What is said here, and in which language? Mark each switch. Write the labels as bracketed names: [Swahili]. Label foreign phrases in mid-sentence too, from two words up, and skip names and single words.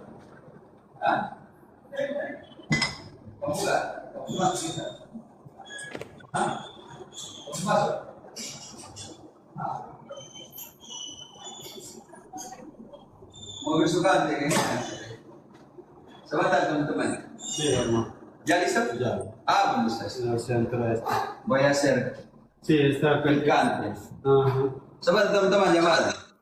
[Indonesian] Kamu enggak? Kamu masuk kita. Kamu masuk. Mobil suka kan? Sebentar teman-teman. [Spanish] Sí, hermano. ¿Ya listo? Ya. ¿Dónde estás? En el centro este. Voy a hacer Sí, está acá. picante. Ajá. [Indonesian] Sebentar teman-teman, llamada.